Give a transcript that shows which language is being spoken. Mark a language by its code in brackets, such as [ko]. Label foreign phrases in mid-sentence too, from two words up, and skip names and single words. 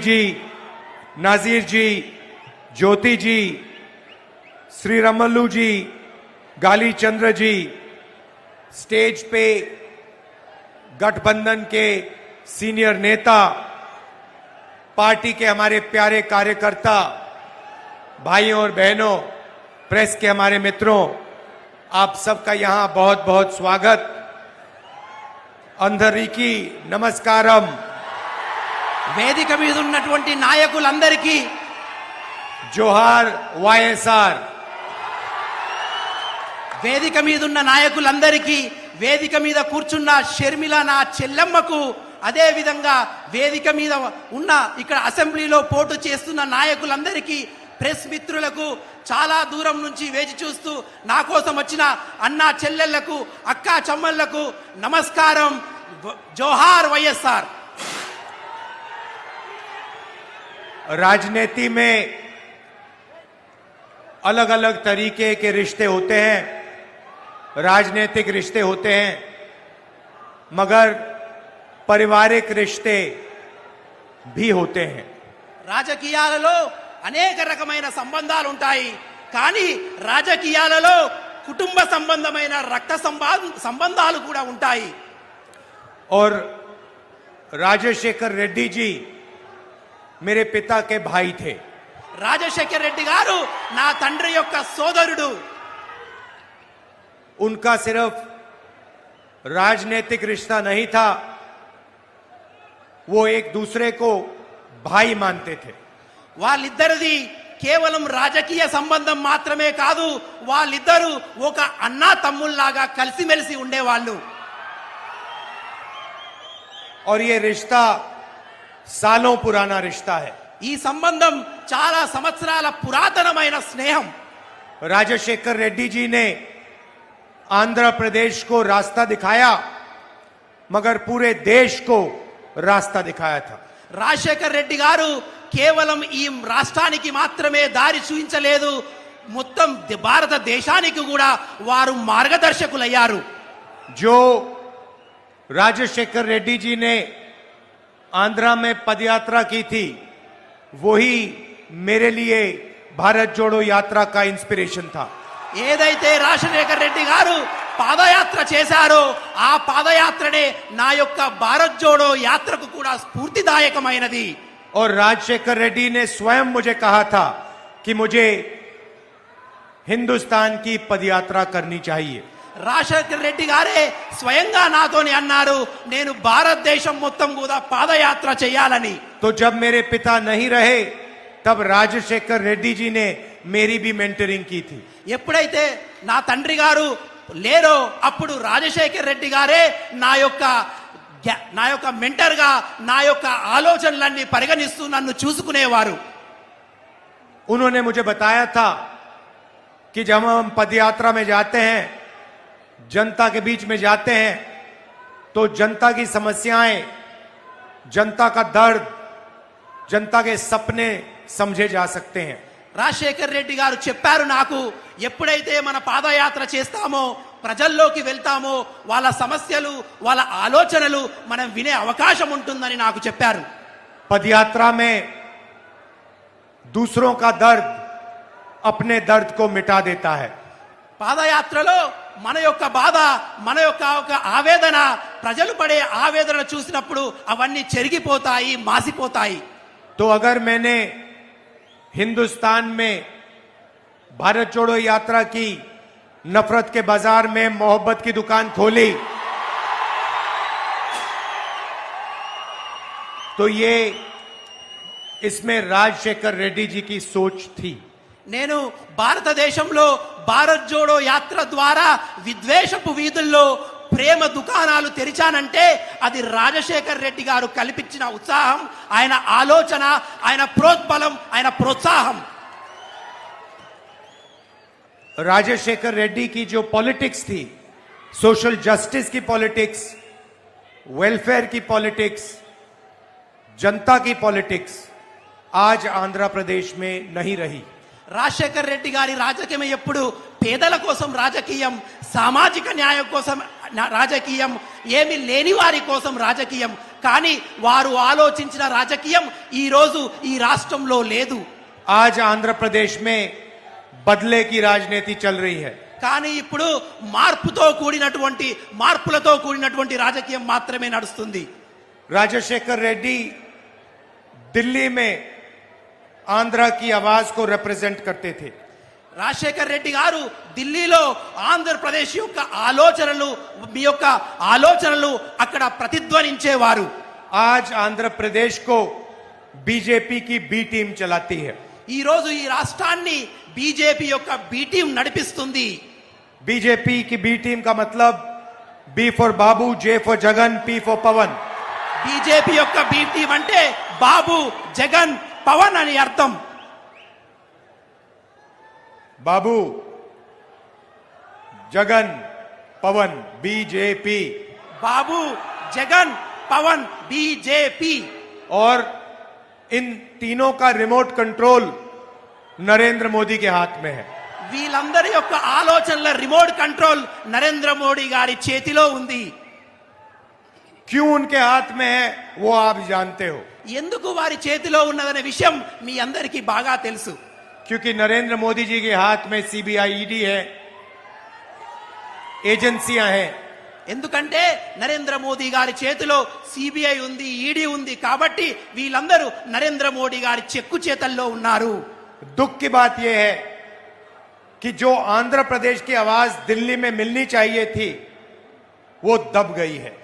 [hi] जी, नाजीर जी, ज्योति जी, श्री रमल्लू जी, गाली चंद्र जी, स्टेज पे गठबंधन के सीनियर नेता, पार्टी के हमारे प्यारे कार्यकर्ता, भाइयों और बहनों, प्रेस के हमारे मित्रों, आप सबका यहां बहुत बहुत स्वागत. [te] అందరికీ నమస్కారం. వేదిక మీద ఉన్నటువంటి నాయకులందరికీ జోహార్ వైఎస్ఆర్. వేదిక మీద ఉన్న నాయకులందరికీ వేదిక మీద కూర్చున్న షర్మిల నా చెల్లెమ్మకు అదే విధంగా వేదిక మీద ఉన్న ఇక్కడ అసెంబ్లీలో పోటీ చేస్తున్న నాయకులందరికీ ప్రెస్ మిత్రులకు చాలా దూరం నుంచి వేచి చూస్తూ నా కోసం వచ్చిన అన్నా చెల్లెళ్లకు అక్కా చెమ్మళ్లకు నమస్కారం. జోహార్ వైఎస్ఆర్. [hi] राजनीति में अलग अलग तरीके के रिश्ते होते हैं, राजनीतिक रिश्ते होते हैं, मगर पारिवारिक रिश्ते भी होते हैं. [te] రాజకీయాలలో అనేక రకమైన సంబంధాలు ఉంటాయి, కానీ రాజకీయాలలో కుటుంబ సంబంధమైన రక్త సంబంధాలు కూడా ఉంటాయి. [hi] और राजशेखर रेड्डी जी मेरे पिता के भाई थे. [te] రాజశేఖర్ రెడ్డి గారు నా తండ్రి యొక్క సోదరుడు. [hi] उनका सिर्फ राजनीतिक रिश्ता नहीं था, वो एक दूसरे को भाई मानते थे. [te] వాళ్ళిద్దరిది కేవలం రాజకీయ సంబంధం మాత్రమే కాదు, వాళ్ళిద్దరూ ఒక అన్నా తమ్ముళ్లాగా కలిసిమెలిసి ఉండేవాళ్ళు. [hi] और ये रिश्ता सालों पुराना रिश्ता है. [te] ఈ సంబంధం చాలా సంవత్సరాల పురాతనమైన స్నేహం. [hi] राजशेखर रेड्डी जी ने आंध्र प्रदेश को रास्ता दिखाया, मगर पूरे देश को रास्ता दिखाया था. [te] రాజశేఖర్ రెడ్డి గారు కేవలం ఈ రాష్ట్రానికి మాత్రమే దారి చూపించలేదు, మొత్తం భారతదేశానికి కూడా వారు మార్గదర్శకులయ్యారు. [hi] जो राजशेखर रेड्डी जी ने आंध्रा में पदयात्रा की थी, वही मेरे लिए भारत जोड़ो यात्रा का इंस्पिरेशन था. [te] ఏదైతే రాజశేఖర్ రెడ్డి గారు పాదయాత్ర చేశారో ఆ పాదయాత్రనే నా యొక్క భారత్ జోడో యాత్రకు కూడా స్ఫూర్తిదాయకమైనది. [hi] और राजशेखर रेड्डी ने स्वयं मुझे कहा था कि मुझे हिंदुस्तान की पदयात्रा करनी चाहिए. [te] రాజశేఖర్ రెడ్డి గారే స్వయంగా నాతోని అన్నారు, నేను భారతదేశం మొత్తం కూడా పాదయాత్ర చేయాలని. [hi] तो जब मेरे पिता नहीं रहे, तब राजशेखर रेड्डी जी ने मेरी भी मेंटरिंग की थी. [te] ఎప్పుడైతే నా తండ్రి గారు లేరో అప్పుడు రాజశేఖర్ రెడ్డి గారే నా యొక్క మెంటర్ గా నా యొక్క ఆలోచనలన్నీ పరిగణిస్తూ నన్ను చూసుకునేవారు. [hi] उन्होंने मुझे बताया था कि जब हम पदयात्रा में जाते हैं, जनता के बीच में जाते हैं, तो जनता की समस्याएं, जनता का दर्द, जनता के सपने समझे जा सकते हैं. [te] రాజశేఖర్ రెడ్డి గారు చెప్పారు నాకు, ఎప్పుడైతే మన పాదయాత్ర చేస్తామో ప్రజల్లోకి వెళ్తామో వాళ్ళ సమస్యలు వాళ్ళ ఆలోచనలు మనం వినే అవకాశం ఉంటుందని నాకు చెప్పారు. [hi] पदयात्रा में दूसरों का दर्द अपने दर्द को मिटा देता है. [te] పాదయాత్రలో మన యొక్క బాధ మన యొక్క ఒక ఆవేదన ప్రజలు పడే ఆవేదన చూసినప్పుడు అవన్నీ చెరిగిపోతాయి, మాసిపోతాయి. [hi] तो अगर मैंने हिंदुस्तान में भारत जोड़ो यात्रा की नफरत के बाजार में मोहब्बत की दुकान खोली तो ये इसमें राजशेखर रेड्डी जी की सोच थी. [te] నేను భారతదేశంలో భారత్ జోడో యాత్ర ద్వారా విద్వేషపు వీధుల్లో ప్రేమ దుకాణాలు తెరిచానంటే అది రాజశేఖర్ రెడ్డి గారు కల్పించిన ఉత్సాహం, ఆయన ఆలోచన, ఆయన ప్రోద్బలం, ఆయన ప్రోత్సాహం. [hi] राजशेखर रेड्डी की जो पॉलिटिक्स थी, [en] social justice [hi] की पॉलिटिक्स, वेलफेयर की पॉलिटिक्स, जनता की पॉलिटिक्स आज आंध्र प्रदेश में नहीं रही. [te] రాజశేఖర్ రెడ్డి గారి రాజకీయం ఎప్పుడు పేదల కోసం రాజకీయం, సామాజిక న్యాయం కోసం రాజకీయం, ఏమి లేని వారి కోసం రాజకీయం. కానీ వారు ఆలోచించిన రాజకీయం ఈ రోజు ఈ రాష్ట్రంలో లేదు. [hi] आज आंध्र प्रदेश में बदले की राजनीति चल रही है. [te] కానీ ఇప్పుడు మార్పులతో కూడినటువంటి రాజకీయం మాత్రమే నడుస్తుంది. [hi] राजशेखर रेड्डी दिल्ली में आंध्र की आवाज को रिप्रेजेंट करते थे. [te] రాజశేఖర్ రెడ్డి గారు ఢిల్లీలో ఆంధ్రప్రదేశ్ యొక్క ఆలోచనలు, మీ యొక్క ఆలోచనలు అక్కడ ప్రతిధ్వనించేవారు. [hi] आज आंध्र प्रदेश को बीजेपी की [en] B team [hi] चलाती है. [te] ఈ రోజు ఈ రాష్ట్రాన్ని బీజేపీ యొక్క [en] B team [te] నడిపిస్తుంది. [hi] बीजेपी की [en] B team [hi] का मतलब [en] B for Babu, J for Jagan, P for Pavan. [te] బీజేపీ యొక్క [en] B team [te] అంటే బాబు, జగన్, పవన్ అని అర్థం. [hi] बाबू, जगन, पवन, बीजेपी. [te] బాబు, జగన్, పవన్, బీజేపీ. [hi] और इन तीनों का [en] remote control [hi] नरेंद्र मोदी के हाथ में है. [te] వీళ్ళందరి యొక్క ఆలోచనల [en] remote control [te] నరేంద్ర మోడీ గారి చేతిలో ఉంది. [hi] क्यों उनके हाथ में है वो आप जानते हो. [te] ఎందుకు వారి చేతిలో ఉన్నదనే విషయం మీ అందరికీ బాగా తెలుసు. [hi] क्योंकि नरेंद्र मोदी जी के हाथ में सीबीआई, ईडी है, एजेंसियां हैं. [te] ఎందుకంటే నరేంద్ర మోదీ గారి చేతిలో సిబిఐ ఉంది, ఈడీ ఉంది. కాబట్టి వీళ్ళందరూ నరేంద్ర మోడీ గారి చెక్కు చేతల్లో ఉన్నారు. [hi] दुख की बात यह है कि जो आंध्र प्रदेश की आवाज दिल्ली में मिलनी चाहिए थी वो दब गई है.